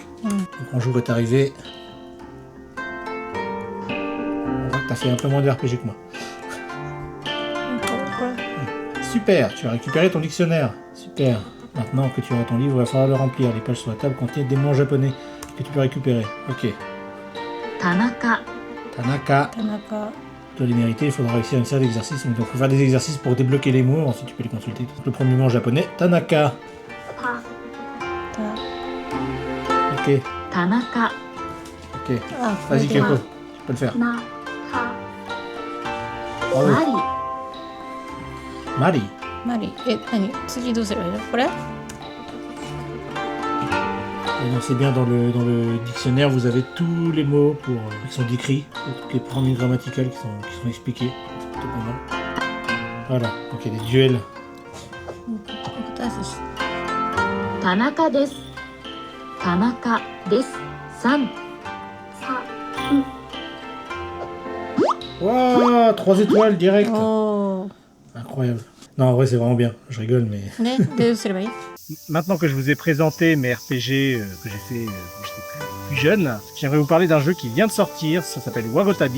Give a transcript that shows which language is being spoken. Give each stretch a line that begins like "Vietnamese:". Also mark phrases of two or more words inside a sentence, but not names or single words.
French: Le grand jour est arrivé. On voit que t'as fait un peu moins de RPG que moi. Super, tu as récupéré ton dictionnaire. Super. Maintenant que tu auras ton livre, il va falloir le remplir. Les pages sur la table contiennent des mots en japonais que tu peux récupérer. Ok. Tanaka. Tanaka. Tu dois les mériter, il faudra réussir une série d'exercices. Donc il faut faire des exercices pour débloquer les mots, ensuite tu peux les consulter. Donc, le premier mot en japonais, Tanaka. Ok. Tanaka. Ok. Vas-y Keiko, tu peux le faire. Bravo. Mari. Mari.
Japanese: 次どうすればいいの？これ？
French: Et donc c'est bien dans le dictionnaire, vous avez tous les mots qui sont décrits, toutes les formules grammaticales qui sont expliquées. C'est plutôt pas mal. Voilà, donc il y a des duels.
Japanese: 田中です. 田中です.
French: San. Waouh, 3 étoiles direct. Oh. Incroyable. Non, en vrai c'est vraiment bien, je rigole mais... Maintenant que je vous ai présenté mes RPG que j'ai fait quand j'étais plus jeune, j'aimerais vous parler d'un jeu qui vient de sortir, ça s'appelle Wagotabi.